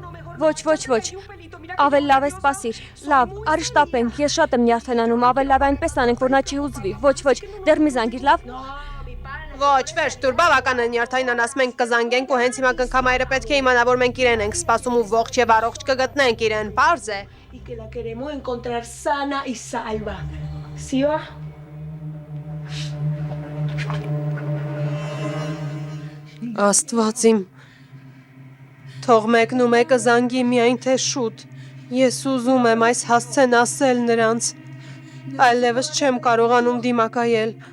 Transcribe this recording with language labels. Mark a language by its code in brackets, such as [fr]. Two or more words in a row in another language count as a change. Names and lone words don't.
[hy] Ոչ։ Ավել լավ է սպասիր։ Լավ, արի շտապենք, ես շատ եմ նյարդենանում, ավել լավ այնպես անենք, որ նա չի ուզվի։ Ոչ, դեռ մի զանգիր, լավ։ Ոչ, վերջ դուր, բավական է նյարդայնանաս, մենք կզանգենք ու հենց հիմա կնքամայրը պետք է իմանա, որ մենք իրեն ենք սպասում ու ողջ եւ առողջ կգտնենք իրեն, պարզ է։ [es] Y que la queremos encontrar sana y salva. ¿Sí va? [hy] Աստված իմ։ Թող մեկն ու մեկը զանգի միայն թե շուտ։ Ես ուզում եմ այս հասցեն ասել նրանց։ Այլևս չեմ կարողանում դիմակայել։